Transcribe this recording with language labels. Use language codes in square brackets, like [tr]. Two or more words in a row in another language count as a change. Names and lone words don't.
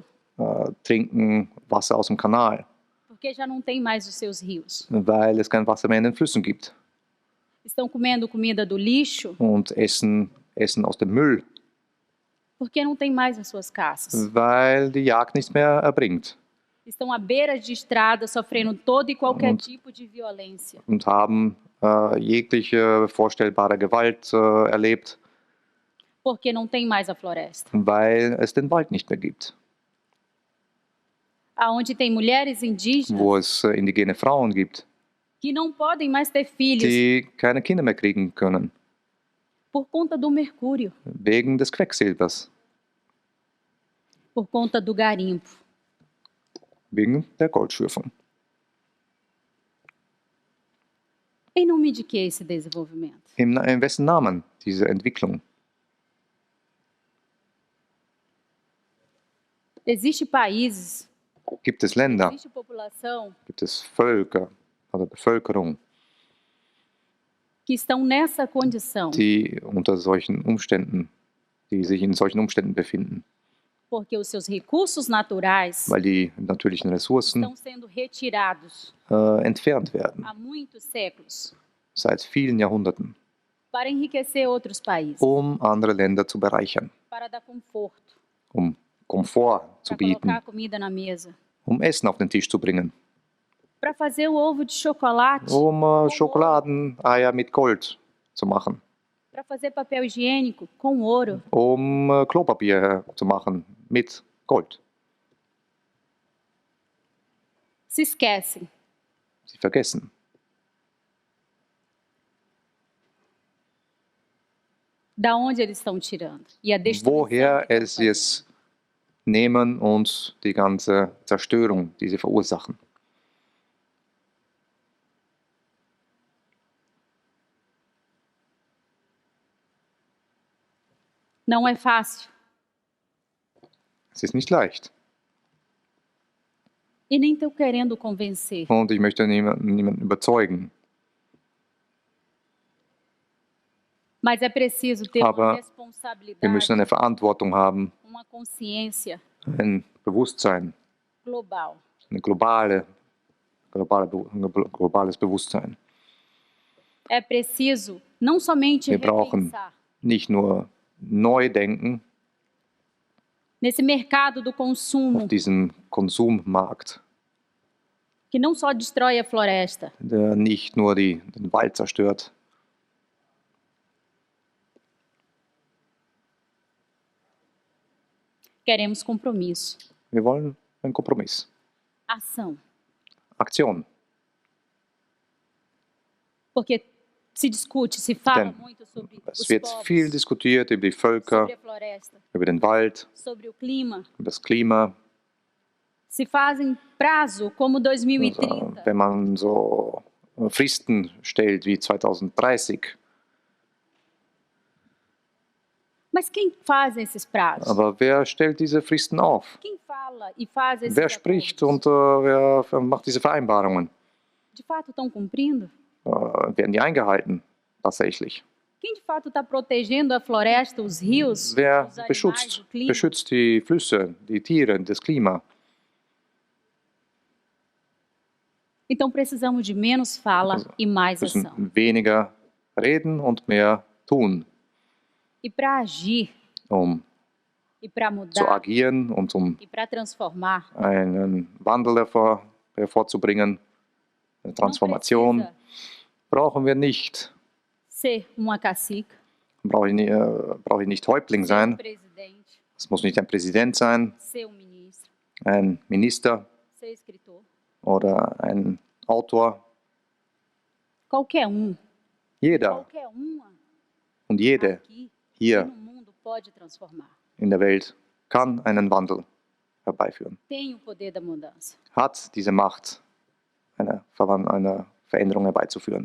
[de] trinken Wasser aus dem Kanal, [pt] porque já não tem mais os seus rios? [de] weil es kein Wasser mehr in den Flüssen gibt, [pt] Estão comendo comida do lixo [de] und essen aus dem Müll, [pt] porque não tem mais as suas caças. [de] weil die Jagd nichts mehr erbringt, [pt] Estão à beira de estrada sofrendo todo e qualquer [de] Und- [pt] tipo de violência. [de] und haben jegliche vorstellbare Gewalt erlebt, [pt] Porque não tem mais a floresta. [de] weil es den Wald nicht mehr gibt. [pt] Aonde tem mulheres indígenas [de] Wo es indigene Frauen gibt, [pt] que não podem mais ter filhos [de] die keine Kinder mehr kriegen können, [pt] por conta do mercúrio, [de] wegen des Quecksilbers, [pt] por conta do garimpo. [de] wegen der Goldschürfung. [pt] Em nome de que esse desenvolvimento? [de] In wessen Namen diese Entwicklung? [pt] Existem países, [de] Gibt es Länder, [pt] existe população [de] gibt es Völker oder Bevölkerung, [pt] que estão nessa condição, [de] die sich in solchen Umständen befinden, [pt] porque os seus recursos naturais [de] weil die natürlichen Ressourcen [pt] estão sendo retirados [de] entfernt werden [pt] há muitos séculos [de] seit vielen Jahrhunderten, [pt] para enriquecer outros países, [de] andere Länder zu bereichern, [pt] para dar conforto, [de] Komfort zu [pt] para colocar [de] bieten, [pt] comida na mesa, [de] Essen auf den Tisch zu bringen, [pt] para fazer o ovo de chocolate, [de] Schokoladeneier mit Gold zu machen, [pt] para fazer papel higiênico com ouro. [de] Klopapier zu machen mit Gold. [pt] Se esquecem [de] Sie vergessen, [pt] da onde eles estão tirando e a destruição [de] woher [pt] que estão [de] sie es nehmen und die ganze Zerstörung, die sie verursachen. [pt] Não é fácil [de] Es ist nicht leicht. [pt] e nem estou querendo convencer, [de] Und ich möchte niemanden überzeugen. [pt] mas é preciso ter [de] Aber [pt] uma [de] Wir [pt] responsabilidade, [de] müssen eine Verantwortung haben, [pt] uma consciência [de] ein Bewusstsein, [pt] global. [de] ein globales Bewusstsein. [pt] É preciso não somente [de] Wir brauchen [pt] repensar [de] nicht nur neu denken [pt] nesse mercado do consumo [de] auf diesem Konsummarkt, [pt] que não só destrói a floresta, [de] der nicht nur den Wald zerstört. [pt] queremos compromisso, [de] Wir wollen einen Kompromiss. [pt] ação. [de] Aktion. [pt] Porque se discute, se fala [de] Denn [pt] muito sobre os [de] Es wird [pt] povos, [de] viel diskutiert über die Völker, [pt] sobre a floresta, [de] über den Wald, [pt] sobre o clima. [de] über das Klima. [pt] Se fazem prazo como [de] Also, [pt] 2030, [de] wenn man so Fristen stellt wie 2030. [pt] mas quem faz esses prazos? [de] Aber wer stellt diese Fristen auf? [pt] Quem fala e faz esses [de] Wer spricht [pt] acordos? [de] und wer macht diese Vereinbarungen? [pt] De fato estão cumprindo? [de] Werden die eingehalten tatsächlich? [pt] Quem de fato está protegendo a floresta, os rios, [de] Wer [pt] os animais, o clima? [de] beschützt die Flüsse, die Tiere, das Klima? [pt] Então precisamos de menos fala e mais [de] Wir [pt] ação. [de] müssen weniger reden und mehr tun, [pt] E para agir, [de] um [pt] e para [de] zu [pt] mudar, [de] agieren und um [pt] e para transformar, [de] einen Wandel hervorzubringen, eine [pt] não [de] Transformation, [pt] precisa [de] brauchen wir nicht. [pt] ser uma cacique, [de] Brauche ich nicht Häuptling [pt] ser um [de] sein. [pt] presidente, [de] Es muss nicht ein Präsident sein, [pt] ser um ministro, [de] ein Minister [pt] ser escritor. [de] oder ein Autor. [pt] Qualquer [de] Jeder [pt] uma [de] und jede [pt] aqui [de] hier [pt] no mundo pode transformar. [de] in der Welt kann einen Wandel herbeiführen. [pt] tem o poder da mudança. [de] Hat diese Macht, eine Veränderung herbeizuführen.